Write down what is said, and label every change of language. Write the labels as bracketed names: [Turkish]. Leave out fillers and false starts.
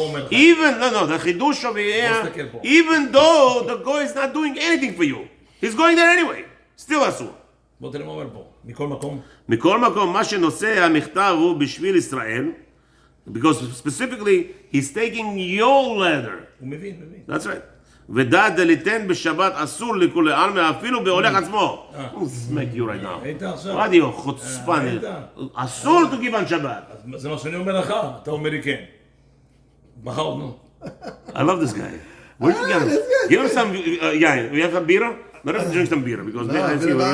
[English] Even, the chidush over here, even though the guy is not doing anything for you, he's going there anyway, still asur. [Hebrew] בוא תראה מה אומר פה, מכל מקום. מכל מקום, מה שנושא המכתב הוא בשביל ישראל, [English] because specifically, he's taking your letter. [Hebrew] הוא מבין. [English] That's right. [Hebrew] ודע דליתן בשבת אסור לכולי עלמא, אפילו בהולך עצמו. [English] I'll smack you right now. [Hebrew] היית עכשיו. רדיו, חוצפן. [English] אסור to give on שבת. [Hebrew] זה מה שאני אומר לך, אתה אומר לי כן. מחר, נו. [English] I love this guy. Where'd you get him? Give him some, yeah, we have some beer? Let us drink some beer, because let's see, we're